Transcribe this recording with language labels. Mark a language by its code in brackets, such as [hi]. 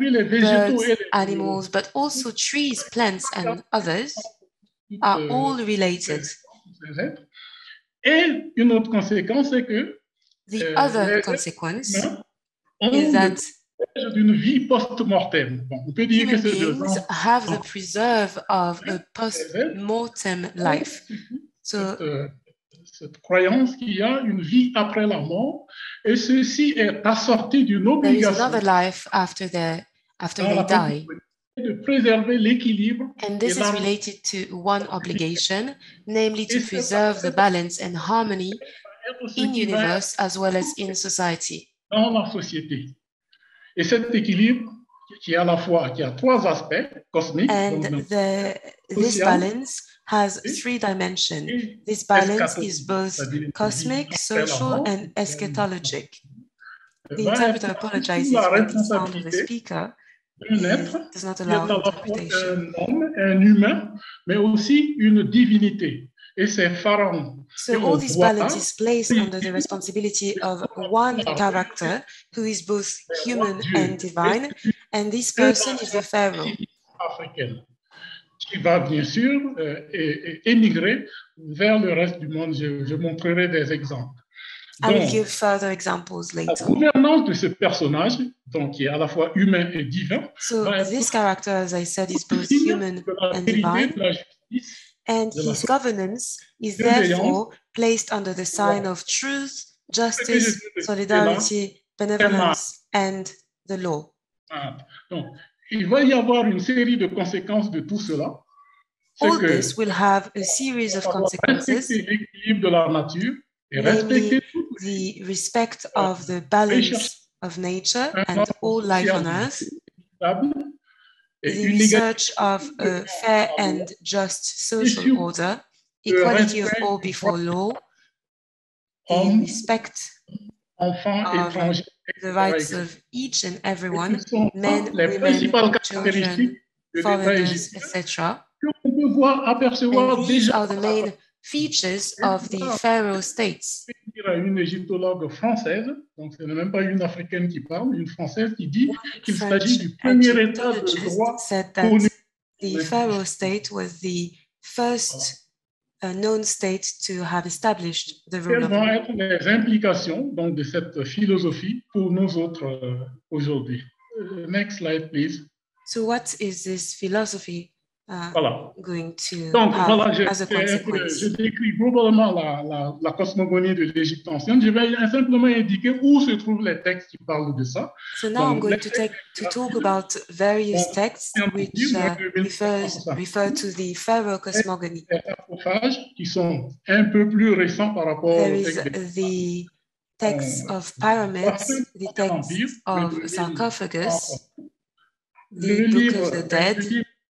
[en] Birds, animals, but also trees, plants, and others are all related. [fr] Et une autre conséquence, c'est que [en] the other consequence is that [fr] d'une vie post-mortem. Bon, on peut dire [en] human beings have the preserve of a post-mortem life. So [fr] cette croyance qu'il y a une vie après la mort, et ceci est assorti d'une obligation. [en] There is another life after they die. [fr] De préserver l'équilibre. [en] And this is related to one obligation, namely to preserve the balance and harmony in universe as well as in society. [fr] Dans la société. Et cet équilibre qui a trois aspects cosmiques. [en] And this balance has three dimensions. This balance is both cosmic, social, and eschatologic. The interpreter apologizes for the sound of the speaker. Does not allow interpretation. [fr] Un homme, un humain, mais aussi une divinité. Et c'est Pharaon. [en] So all this balance is placed under the responsibility of one character who is both human and divine, and this person is the Pharaoh. [fr] Africaine, qui va bien sûr émigrer vers le reste du monde. Je montrerai des exemples. [en] I will give further examples later. [fr] La gouvernance de ce personnage, donc qui est à la fois humain et divin. [en] So this character, as I said, is both human and divine. And his governance is therefore placed under the sign of truth, justice, solidarity, benevolence, and the law. [fr] Donc, il va y avoir une série de conséquences de tout cela. [en] All this will have a series of consequences, [fr] l'équilibre de la nature, et [en] namely the respect of the balance of nature and all life on earth, the research of a fair and just social order, equality of all before law, the respect of the rights of each and everyone, men, women, children, foreigners, etc. And these are the main features of the pharaoh states. [fr] Une égyptologue française, donc ce n'est même pas une africaine qui parle, une française qui dit qu'il s'agit du premier état de droit connu. [en] The pharaoh state was the first known state to have established the rule of law. [fr] Quelles vont être les implications donc, de cette philosophie pour nous autres aujourd'hui? [en] Next slide, please. So what is this philosophy going to [fr] donc, [en] have as a consequence? [fr] Je décris globalement la cosmogonie de l'Égypte ancienne. Je vais simplement indiquer où se trouvent les textes qui parlent de ça. [en] So now I'm going to talk about various texts which refer to the Pharaoh Cosmogony. [fr] Les sarcophages qui sont un peu plus récents par rapport [en] There is the texts of pyramids, the texts of sarcophagus, the Book of the Dead,